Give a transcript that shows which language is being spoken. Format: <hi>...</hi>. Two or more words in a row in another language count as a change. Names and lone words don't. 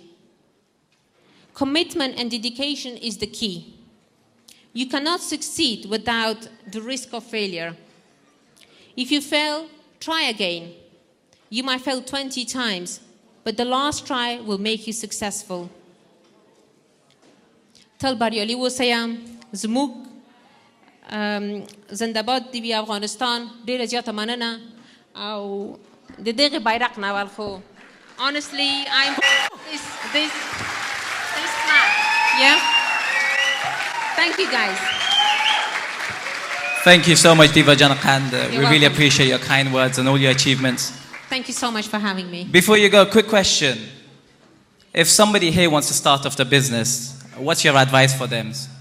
<en>Commitment and dedication is the key. You cannot succeed without the risk of failure. If you fail, try again. You might fail 20 times, but the last try will make you successful.</en> <ps>تل بریالی وسیم زموږ زنده‌باد دی افغانستان ډیره زیاته مننه او د دغه بیرغ نه ول خو</ps> <en>honestly I'm this flag. Yeah. Thank you guys. Thank you so much, BIzhan, and we welcome. really appreciate your kind words and all your achievements. Thank you so much for having me. Before you go, quick question. If somebody here wants to start off the business, what's your advice for them?</en>